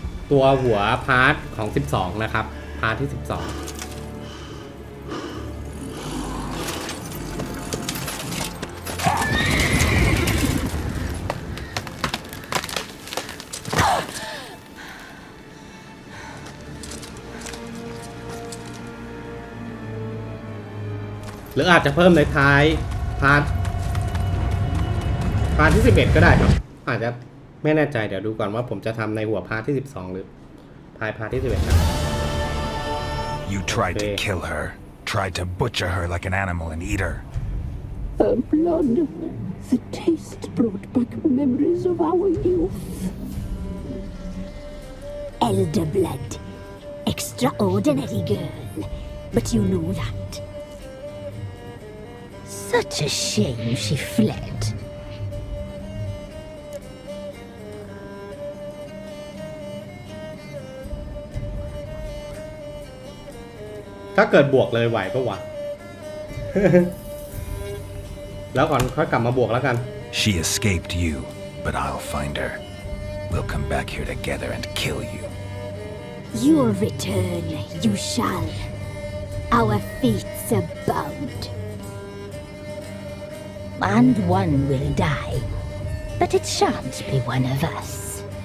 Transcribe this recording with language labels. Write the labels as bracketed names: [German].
[Thai] ตัวหัวพาร์ทของ12นะครับพาร์ทที่12หรืออาจจะเพิ่มในท้ายพาร์ท ที่11ก็ได้ครับอาจจะไม่แน่ใจเดี๋ยวดูก่อนว่าผมจะทำในหัวพาร์ทที่12หรือพาร์ทที่11ครับ [English] You tried to kill her, tried to butcher her like an animal and eat her. Her blood, the taste brought back memories of our youth. Elder blood, extraordinary girl, but you know that. Such a shame she fled. [Thai] ถ้าเกิดบวกเลยไหวปะวะ แล้วก่อนค่อยกลับมาบวกแล้วกัน [English] She escaped you, but I'll find her. We'll come back here together and kill you. Your return, you shall. Our fates are bound. And one will die, but it shan't be one of us.